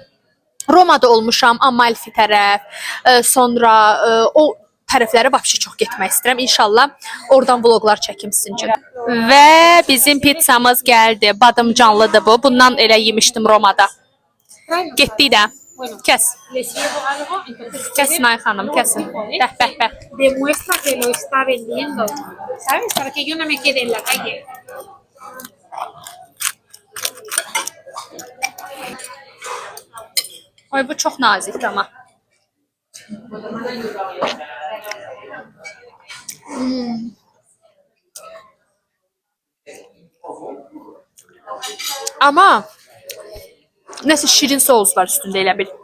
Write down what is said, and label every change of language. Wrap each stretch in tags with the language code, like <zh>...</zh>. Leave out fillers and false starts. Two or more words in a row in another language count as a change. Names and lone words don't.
<az>Romada olmuşam, Amalfi tərəf, sonra o tərəflərə vəbşi çox getmək istəyirəm. İnşallah oradan vloqlar çəkim sizin üçün. Və bizim pizzamız gəldi. Badımcanlıdır bu. Bundan elə yemişdim Romada. Getdik də. Kes. Kesin Ay xanım, kesin. Bəh.</az> <es>Demuestra que lo está vendiendo, ¿sabes? Para que yo no me quede en la calle.</es> <az>Ay, bu çox nazikdir amma. Amma nəsə şirin sous var üstündə elə bil.</az>